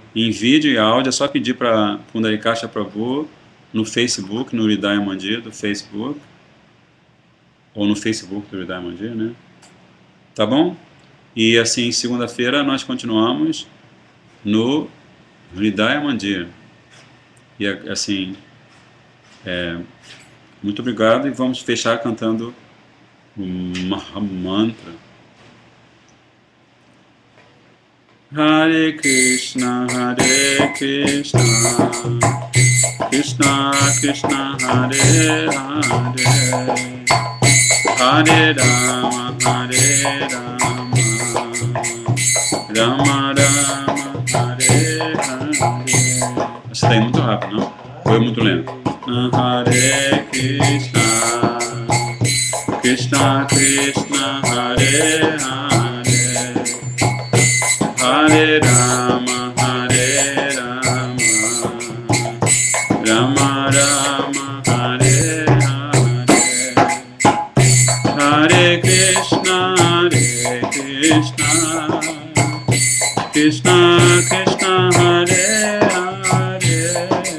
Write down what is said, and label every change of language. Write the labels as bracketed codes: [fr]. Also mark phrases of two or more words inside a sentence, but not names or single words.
[pt] Em vídeo e áudio, é só pedir para Pundarikasha Prabhu no Facebook, no Hridaya Mandir do Facebook, ou no Facebook do Hridaya Mandir, né? Tá bom? E assim, segunda-feira nós continuamos no Hridaya Mandir. E assim, muito obrigado e vamos fechar cantando o Mahamantra. [sa] Hare Krishna, Krishna Krishna, Hare Hare, Hare Rama, Rama Rama, Hare Hare. [pt] Você está indo muito rápido, não? Ou é muito lento? [sa] Hare Krishna, Krishna Krishna, Hare Hare, Hare Rama, Rama Rama, Hare Hare, Hare Krishna, Krishna Krishna, Hare Hare,